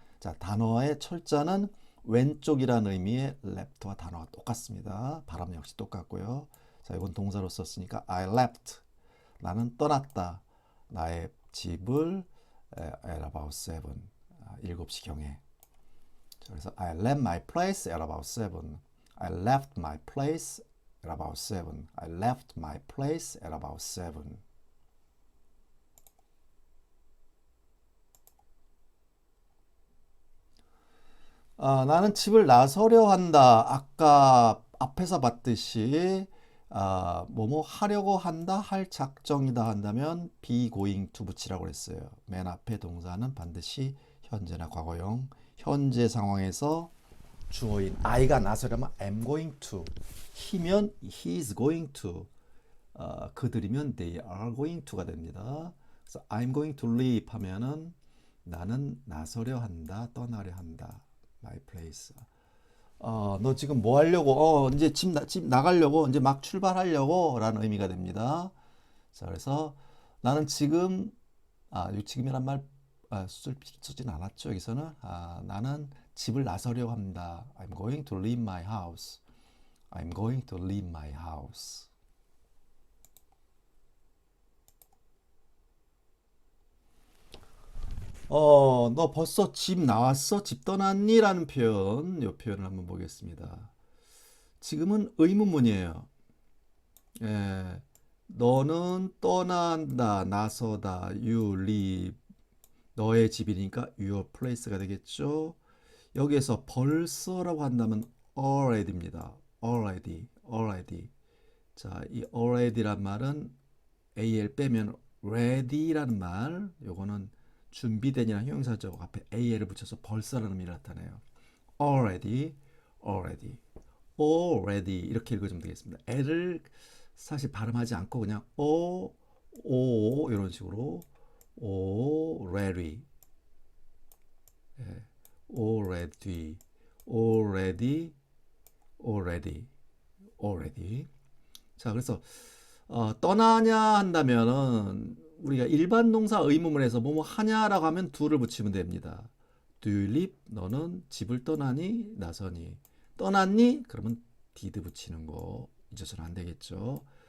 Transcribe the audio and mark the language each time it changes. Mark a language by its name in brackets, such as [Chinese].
[Korean] 자, 단어의 철자는 왼쪽이라는 의미의 left와 단어가 똑같습니다. 발음 역시 똑같고요. 자, 이건 동사로 썼으니까 [English] I left. [Korean] 나는 떠났다. 나의 집을 [English] at about 7. [Korean] 7시경에. [English] 그래서 I left my place at about 7. I left my place at about 7. I left my place at about 7. [Korean] 나는 집을 나서려 한다. 아까 앞에서 봤듯이 뭐뭐 하려고 한다, 할 작정이다 한다면 be going to 붙이라고 했어요. 맨 앞에 동사는 반드시 현재나 과거형. 현재 상황에서 주어인 I가 나서려면 [English] I'm going to. [Korean] he면 [English] he is going to. [Korean] 그들이면 [English] they are going to [Korean] 가 됩니다. 그래서 [English] I'm going to leave [Korean] 하면은 나는 나서려 한다, 떠나려 한다. [English] My place. [Korean] 너 지금 뭐 하려고? 이제 집 나가려고, 이제 막 출발하려고 라는 의미가 됩니다. 자, 그래서 나는 지금, 이 지금이란 말 쓰진 않았죠. 여기서는. 나는 집을 나서려고 합니다. [English] I'm going to leave my house. I'm going to leave my house. [Korean] 너 벌써 집 나왔어? 집 떠났니? 라는 표현, 이 표현을 한번 보겠습니다. 지금은 의문문이에요. 예, 너는 떠난다, 나서다, [English] you leave. [Korean] 너의 집이니까 [English] your place [Korean] 가 되겠죠. 여기에서 벌써라고 한다면 already입니다. already, already. 자, 이 already란 말은 al 빼면 ready라는 말, 요거는 준비된이라는 형용사죠. 앞에 al을 붙여서 벌써라는 의미를 나타내요. already, already, already 이렇게 읽어주면 되겠습니다. l을 사실 발음하지 않고 그냥 오 이런 식으로 already, 예, already, already, already, already. 자, 그래서 떠나냐 한다면은 우리가 일반 동사 의문문에서 뭐뭐 하냐라고 하면 do를 붙이면 됩니다. [English] Do you leave? [Korean] 너는 집을 떠나니? 나서니? 떠났니? 그러면 did 붙이는 거 잊어서는 안 되겠죠.